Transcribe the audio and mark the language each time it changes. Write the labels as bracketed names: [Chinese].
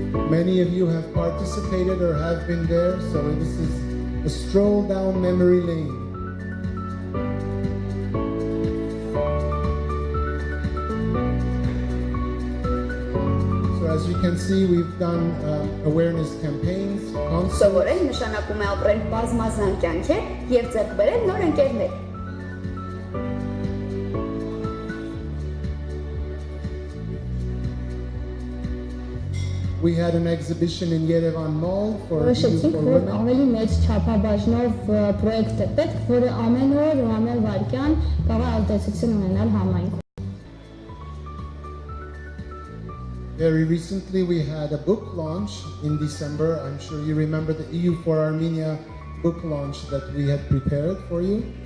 [English] Many of you have participated or have been there, so this is a stroll down memory lane. So as you can see, we've done awareness campaigns. [Armenian] Սովորել նշանակում է ապրել բազմազան կյանքեր և ձեռք բերել նոր ընկերներ։ [English] We had an exhibition in Yerevan Mall for [Armenian] Որոշեցինք, որ ավելի մեծ չափաբաժնով պրոյեկտ է պետք, որը ամեն օր ու ամեն վայրկյան կարող է ազդեցություն ունենալ համայնքում։ [English] Very recently we had a book launch in December. I'm sure you remember the EU4Armenia book launch that we had prepared for you.